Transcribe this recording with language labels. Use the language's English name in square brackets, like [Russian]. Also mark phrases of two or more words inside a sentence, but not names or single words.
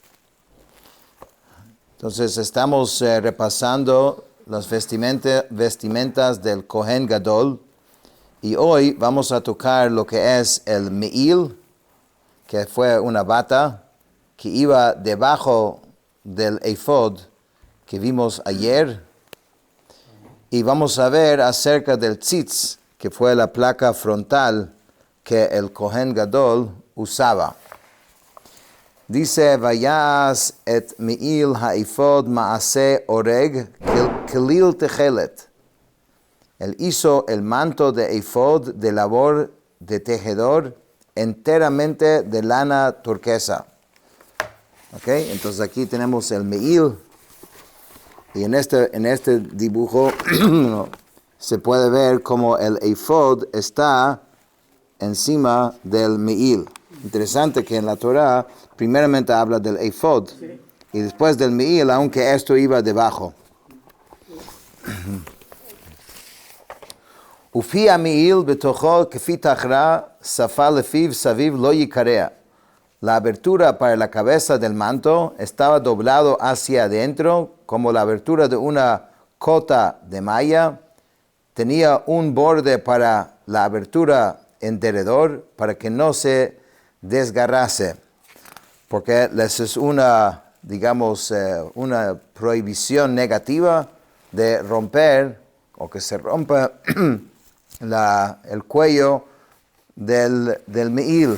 [Spanish] Entonces estamos repasando las vestimentas del [Hebrew] כהן גדול [Spanish] y hoy vamos a tocar lo que es el Me'il, que fue una bata que iba debajo del ephod que vimos ayer, y vamos a ver acerca del tzitz, que fue la placa frontal que el [Hebrew] כהן גדול [Spanish] usaba. [Hebrew] Dice, ויעש את מעיל האפד מעשה ארג כליל תכלת. [Spanish] Él hizo el manto de ephod de labor de tejedor enteramente de lana turquesa. Okay, entonces aquí tenemos el Me'il, y en este dibujo se puede ver como el ephod está encima del Me'il. Interesante que en la Torah primeramente habla del ephod, sí, y después del Me'il, aunque esto iba debajo. [Hebrew] ופי המעיל בתוכו כפי תחרא שפה לפיו סביב לא יקרע. [Spanish] La abertura para la cabeza del manto estaba doblado hacia adentro como la abertura de una cota de malla. Tenía un borde para la abertura en derredor para que no se desgarrase, porque eso es una prohibición negativa de romper o que se rompa el cuello del Me'il.